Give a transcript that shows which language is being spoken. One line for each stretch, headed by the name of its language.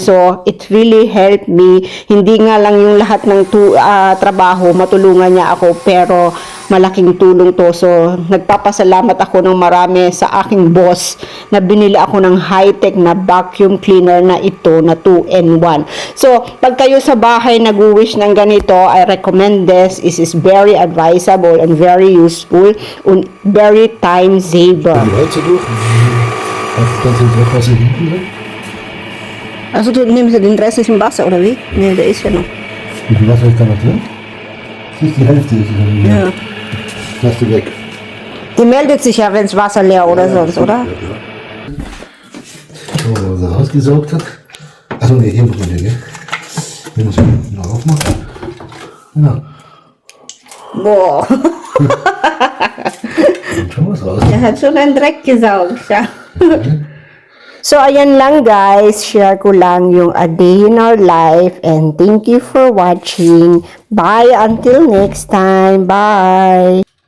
English: So, it really helped me.
Filipino: Hindi nga lang yung lahat ng trabaho, matulungan niya ako, pero malaking tulong to. So, nagpapasalamat ako ng marami sa aking boss na binili ako ng high-tech na vacuum cleaner na ito na 2-in-1. So, pag kayo sa bahay nag-wish ng ganito,
English: I recommend this. It is very advisable and very useful and very time saver.
German: Kannst du den Wasser hinten drin? Also du nimmst den Rest ist im Wasser, oder wie? Nee, der ist ja noch. Wie viel Wasser ist da noch drin? Das ist die Hälfte. Ist es Ja. Lass du weg. Die meldet sich ja, wenn das Wasser leer oder sonst, oder? Schauen wir mal, was er rausgesaugt hat. Achso, nee, hier muss man den, gell? Wenn ich ihn noch aufmache. Genau. Boah, Kommt schon was raus. der hat schon einen Dreck gesaugt, ja.
Filipino: So, ayan lang guys. Share ko lang yung
English: a day in our life. And thank you for watching. Bye until next time. Bye.